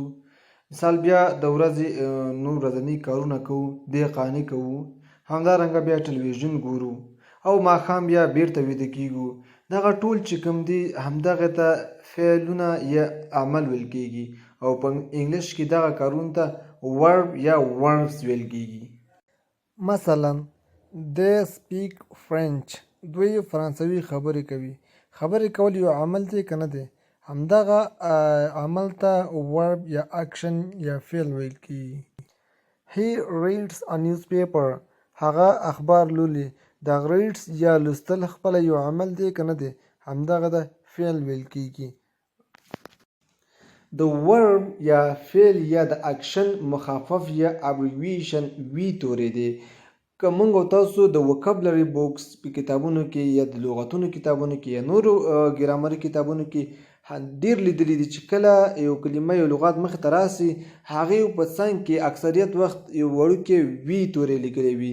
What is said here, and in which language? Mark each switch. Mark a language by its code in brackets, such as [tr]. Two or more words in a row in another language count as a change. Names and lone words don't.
[ps] مثال بیا د ورځې نور ورځني کارونه کوو، دې قانې کوو، همدارنګه بیا ټلویزیون ګورو او ماښام بیا بیرته ویده کېږو. دغه ټول چې کوم دي همدغې ته فعلونه یا عمل ویل کېږي او په انګلیش کې دغه کارونو ته verb یا verbs ویل کېږي. [en] مثلا they speak French. [ps] دوی فرانسوي خبرې کوي. خبرې کول یو عمل دی که نه دی؟ همدغه عمل ته ورب یا اکشن یا فعل ویل کیږي. [en] He reads a newspaper. [ps] هغه اخبار لولي. دا reads یا لوستل خپله یو عمل دی که نه دی، همدغه د فعل ویل کیږي. د ورب یا فعل یا د اکشن مخفف یا ابریویشن وی تورې دی. که موږ او تاسو د [en] vocabulary box [ps] په کتابونو کې یا د لغتونو کتابونو کې یا نورو ګرامري کتابونو کې ډېر لیدلی دي چې کله یو کلمه یو لغت مخې ته راسي، هغې په څنګ کې اکثریت وخت یو وړوکې وي تورې لیکلی وي.